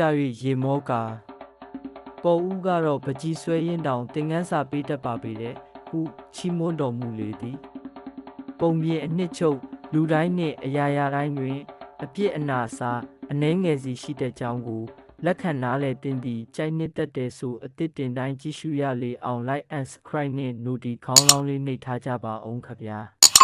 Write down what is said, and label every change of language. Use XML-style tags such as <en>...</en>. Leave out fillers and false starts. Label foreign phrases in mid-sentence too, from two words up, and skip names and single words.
<my>၍ရေမောကာပေါ်ဦးကတော့ပကြီးဆွဲရင်တောင်သင်ခန်းစာပေးတတ်ပါပေတဲ့ဟုချီးမွမ်းတော်မူလေသည်ပုံပြင်အနှစ်ချုပ်လူတိုင်းနှင့်အရာရာတိုင်းတွင်အပြစ်အနာစာအနှဲငယ်စီရှိတဲ့ကြောင်းကိုလက်ခံနားလည်တင်သည်ကြိုက်နှစ်သက်တဲ့ဆိုအသစ်တင်တိုင်းကြည့်ရှုရလေအောင်</my> <en>like and subscribe</en> <my>နှင့် notification ခေါင်းလောင်းလေးနှိပ်ထားကြပါအောင်ခင်ဗျာ</my>